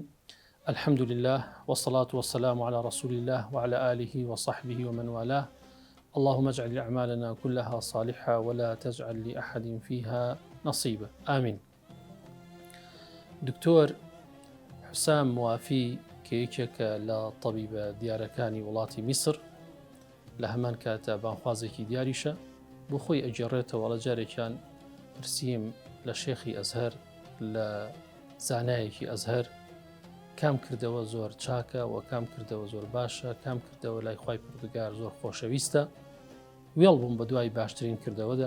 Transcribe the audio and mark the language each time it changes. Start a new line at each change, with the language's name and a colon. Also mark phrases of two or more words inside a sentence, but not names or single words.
Arabic: الحمد لله والصلاة والسلام على رسول الله وعلى آله وصحبه ومن والاه. اللهم اجعل أعمالنا كلها صالحة ولا تجعل لأحد فيها نصيبا، آمين.
Central Kurdish: دكتور حسام موافي کەیەکێکە لە طبیبە دیارەکانی وڵاتی میسر لە هەمان کاتە بانخوازێکی دیاریشە بۆ خۆی ئەگێڕێتەوە لە جارێکیان پرسییم لە شێخی ئەزهەر لە زانایەکی ئەزهەر کام کردەوە زۆر چاکە و کام کردەوە زۆر باشە، کام کردەوە لای خوای پروردگار زۆر خۆشەویستە، وێڵ بووم بە دوای باشترین کردەوەدا.